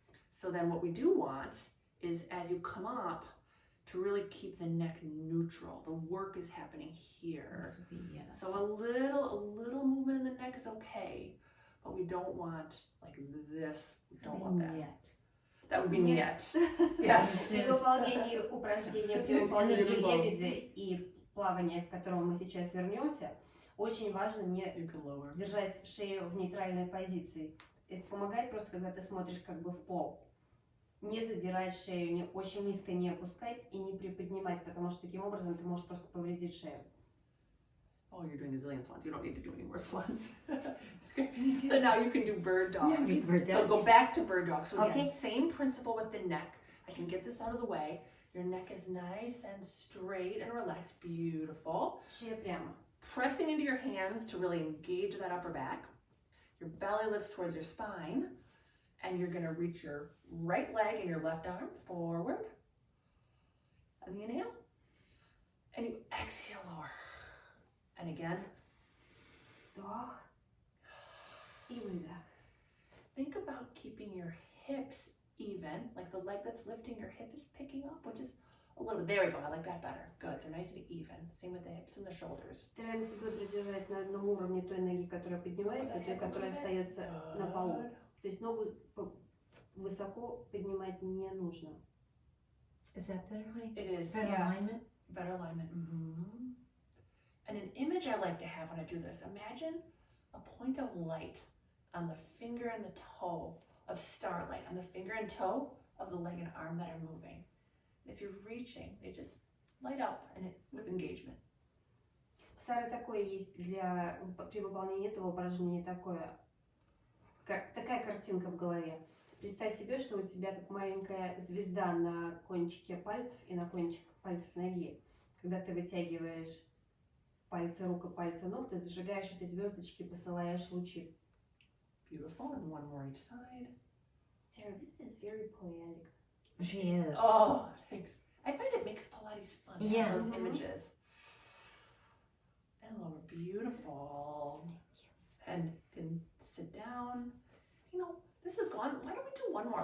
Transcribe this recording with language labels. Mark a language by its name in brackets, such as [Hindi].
[English] So then what we do want is, as you come up, to really keep the neck neutral. The work is happening here. This would be yes. So a little movement in the neck is okay, but we don't want like this. We don't want that. Yet. That would be [Russian] Нет. [English] niet. Yes. [Russian] При выполнении упражнения, при выполнении лебедя и плавания, к которому мы сейчас вернемся, очень важно не [English] You can lower. [Russian] держать шею в нейтральной позиции. Это помогает просто, когда ты смотришь как бы в пол. Не задирать шею, не, очень низко не опускать и не приподнимать, потому что таким образом ты можешь просто повредить шею. [English] Oh, you're doing a zillion swans. You don't need to do any more swans. Okay. So now you can do bird dog. Yeah, bird So dog. go back to bird dog. So again, Okay. same principle with the neck. I can get this out of the way. Your neck is nice and straight and relaxed. Beautiful. [Russian] Шея прямо. [English] Pressing into your hands to really engage that upper back. Your belly lifts towards your spine. And you're going to reach your right leg and your left arm forward. And the inhale. And you exhale lower. And again. [Russian] Вдох и выдох. [English] Think about keeping your hips even, like the leg that's lifting your hip is picking up, which is a little bit, there we go, I like that better. Good, so nice and even. Same with the hips and the shoulders. [Russian] Стараемся бедра держать на одном уровне той ноги, которая поднимается, и той, которая остается на полу. То есть ногу высоко поднимать не нужно. [English] Is that better, honey? It is, Better yes. alignment? Better alignment. And an image I like to have when I do this, imagine a point of light on the finger and the toe of starlight, on the finger and toe of the leg and arm that are moving. As you're reaching, they just light up and with engagement. [Russian] В Саре такое есть при выполнении этого упражнения такая картинка в голове. Представь себе, что у тебя как маленькая звезда на кончике пальцев и на кончик пальцев ноги. Когда ты вытягиваешь пальцы рук и пальцы ног, ты зажигаешь эти звездочки, посылаешь лучи. [English] Beautiful, and one more each side. Sarah, this is very poetic. She is. Oh, thanks. I find it makes Pilates fun. Yeah. Those Mhm. images. And lower, beautiful. And can sit down. You know, this is gone. Why don't we do one more?